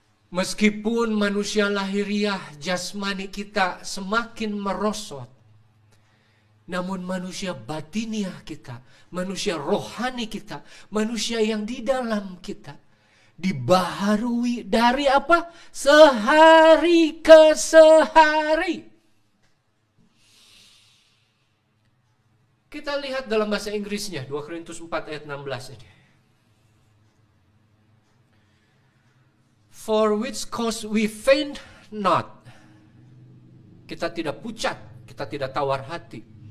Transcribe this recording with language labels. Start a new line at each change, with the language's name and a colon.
Indonesian: Meskipun manusia lahiriah jasmani kita semakin merosot, namun manusia batiniah kita, manusia rohani kita, manusia yang di dalam kita dibaharui dari apa? Sehari ke sehari. Kita lihat dalam bahasa Inggrisnya, 2 Korintus 4 ayat 16 ini.
English: For which cause we faint not.
Indonesian: Kita tidak pucat, kita tidak tawar hati.